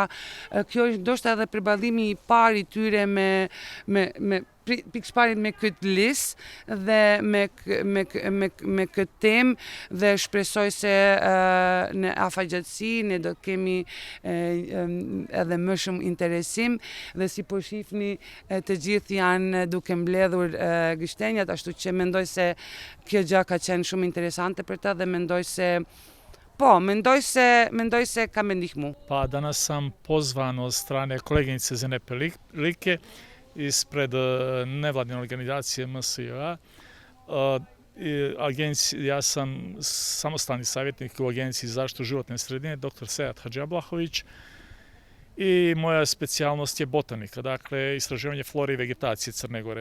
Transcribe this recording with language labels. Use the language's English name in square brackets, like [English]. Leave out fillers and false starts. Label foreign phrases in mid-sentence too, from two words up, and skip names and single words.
[Albanian] Kjo është ndoshta edhe përballimi i parë i tyre me pikërisht me këtë listë dhe me këtë temë dhe shpresoj se në afatgjatësi ne do të kemi edhe më shumë interesim dhe si po shihni të gjithë janë duke mbledhur gështenjat, ashtu që mendoj se kjo gjë ka qenë shumë interesante për ta dhe mendoj se ka me ndihmu. [Serbian] Pa danas sam pozvan od strane koleginice Zene Pelike ispred nevladine organizacije MSIA. Ja sam samostalni savjetnik u Agenciji za zaštitu životne sredine, dr. Sead Haxhi Abllahović, i moja specijalnost je botanika, dakle istraživanje flore i vegetacije Crne Gore.